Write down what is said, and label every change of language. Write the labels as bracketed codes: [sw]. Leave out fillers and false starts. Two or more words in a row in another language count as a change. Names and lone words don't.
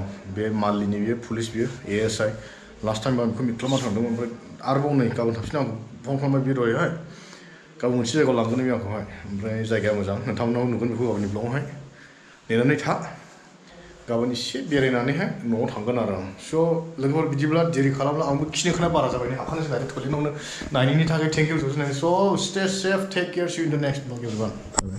[brx] बे माललिनि बियो पुलिस बियो ASI [en] last time [brx] आं बेखौ मिटख्लामना थांदोंमोन ओमफ्राय आरोबाव नै गाबोन थांफिन आं फन खालामबाय बे दहायहाय गाबोन मोनसे जायगायाव लांगोन बे आंखौहाय ओमफ्राय जायगाया मोजां नोंथांमोनाव नुगोन बेखौ गाबोननि ब्लगावहाय नेनानै था गाबोन एसे बेरायनानैहाय न'आव थांगोन आरो आं स' लोगोफोर बिदिब्ला देरि खालामब्ला आंबो खिनो ओंखारनाया बारा जाबाय नै आखानोसै दायो थोलिनावनो नायनायनि थाखाय [en] thank you so stay safe take care see you in the next vlog everyone